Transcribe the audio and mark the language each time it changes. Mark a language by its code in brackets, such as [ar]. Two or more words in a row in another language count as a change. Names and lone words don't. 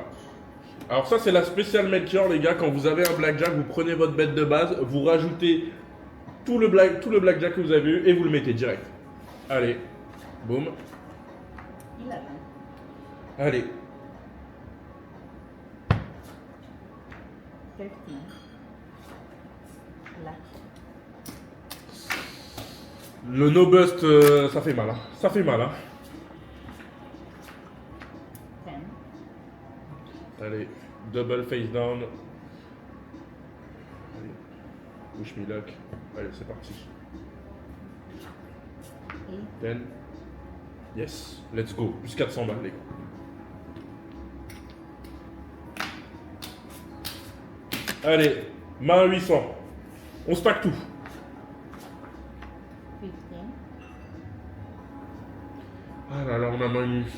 [fr] Alors ça, c'est la spéciale Melchior, les gars. Quand vous avez un blackjack, vous prenez votre bet de base, vous rajoutez tout le blackjack que vous avez eu et vous le mettez direct. Allez, boum. 11. Allez. 13. Black. Le [en] no bust, [fr] ça fait mal. Hein. Ça fait mal. Hein. 10. Allez, [en] double face down. Allez, wish me luck. [fr] Allez, c'est parti. 8. 10. [en] Yes, let's go. [fr] Plus 400 balles, les gars. Allez, main à 800. On stack tout. 15. Ah là là, on a main à 800.